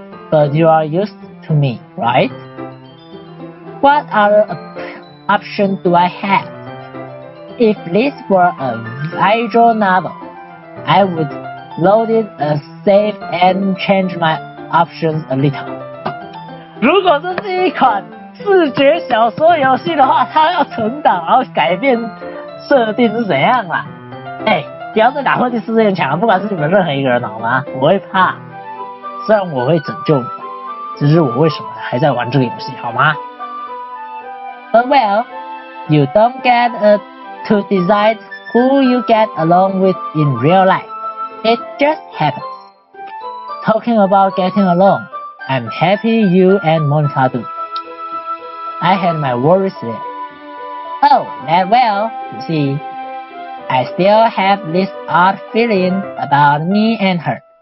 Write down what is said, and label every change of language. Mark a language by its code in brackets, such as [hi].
[en] But you are used to me, right? What other option do I have? If this were a visual novel, I would load it a save and change my options a little. [zh] 如果这是一款视觉小说游戏的话，它要存档，然后改变设定是怎样啦？不要再打破第四面墙了，不管是你们任何一个人好吗？我会怕，虽然我会拯救你们，只是我为什么还在玩这个游戏好吗？ [en] But well, you don't get to decide who you get along with in real life. It just happens. Talking about getting along, I'm happy you and Monica do. I had my worries there. Oh, that well, you see, I still have this odd feeling about me and her.